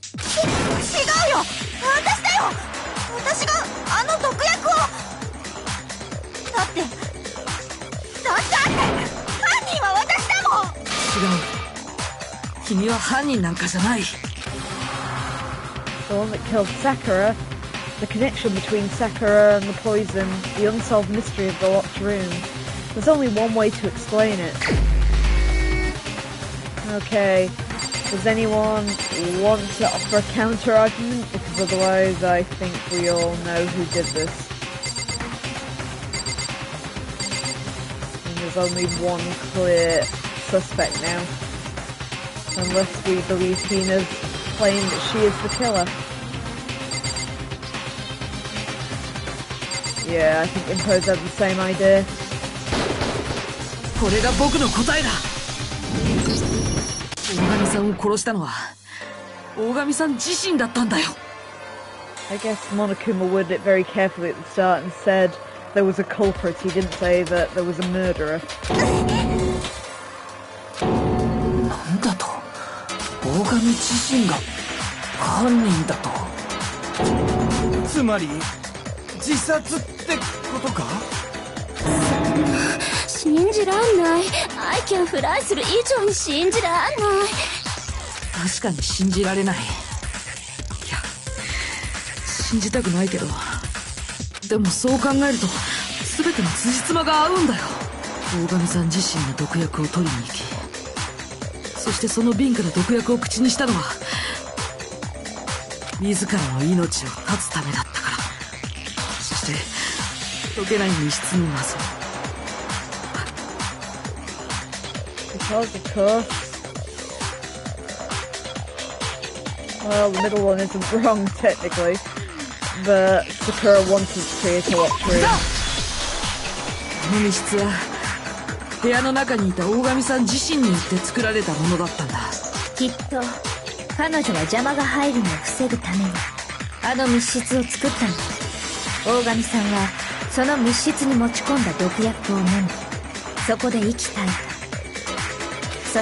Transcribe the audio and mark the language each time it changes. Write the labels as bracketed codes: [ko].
[ja] 違うよ。私だよ。私があの毒薬を。だって犯人は私だもん。違う。君は犯人なんかじゃない。 [en] The one that killed Sakura, the connection between Sakura and the poison, the unsolved mystery of the locked room. There's only one way to explain it. Okay, does anyone want to offer a counter-argument? Because otherwise I think we all know who did this. And there's only one clear suspect now. Unless we believe Hina's claim that she is the killer. Yeah, I think Impose had the same idea. [ja] これが僕の答えだ。大神さんを殺したのは大神さん自身だったんだよ。 [en] I guess Monokuma worded it very carefully at the start and said there was a culprit. He didn't say that there was a murderer. [ja] なんだと、大神自身が犯人だと。つまり自殺ってことか？信じらんない。 [en] アイキャンフライ [ja] する以上に信じらんない。確かに信じられない。いや、信じたくないけど、でもそう考えると全ての辻褄が合うんだよ。大神さん自身が毒薬を取りに行き、そしてその瓶から毒薬を口にしたのは自らの命を絶つためだったから。そして溶けない密室に混ぜ、 [en] Because, of course. Well, the middle one isn't wrong, technically. But Sakura wanted Priya to watch her. [ja] この密室は部屋の中にいた大神さん自身によって作られたものだったんだ。きっと彼女は邪魔が入るのを防ぐためにあの密室を作ったの。大神さんはその密室に持ち込んだ毒薬を飲み、そこで息絶えた。